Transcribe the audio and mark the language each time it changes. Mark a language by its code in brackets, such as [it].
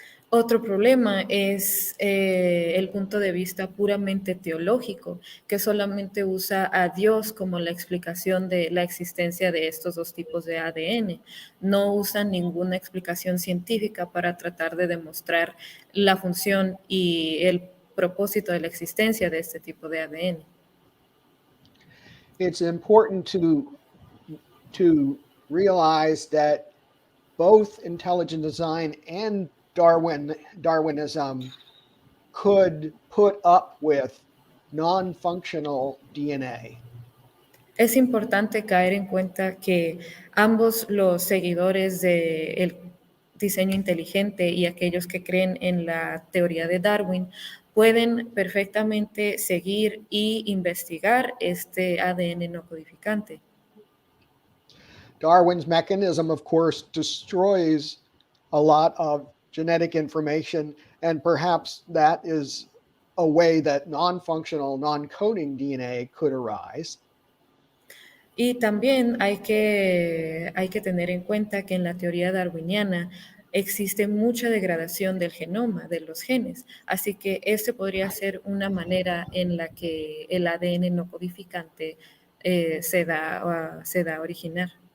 [es] Otro problema es el punto de vista puramente teológico, que solamente usa a Dios como la explicación de la existencia de estos dos tipos de ADN. No usan ninguna explicación científica para tratar de demostrar la función y el propósito de la existencia de este tipo de ADN. [en] It's important to realize that both intelligent design and Darwinism could put up with non-functional DNA. [es] Es importante caer en cuenta que ambos los seguidores del diseño inteligente y aquellos que creen en la teoría de Darwin pueden perfectamente seguir y investigar este ADN no codificante. [en] Darwin's mechanism, of course, destroys a lot of genetic information, and perhaps that is a way that non-functional, non-coding DNA could arise. [es] Y también hay que tener en cuenta que en la teoría darwiniana existe mucha degradación del genoma, de los genes, así que este podría ser una manera en la que el ADN no codificante se da a originar.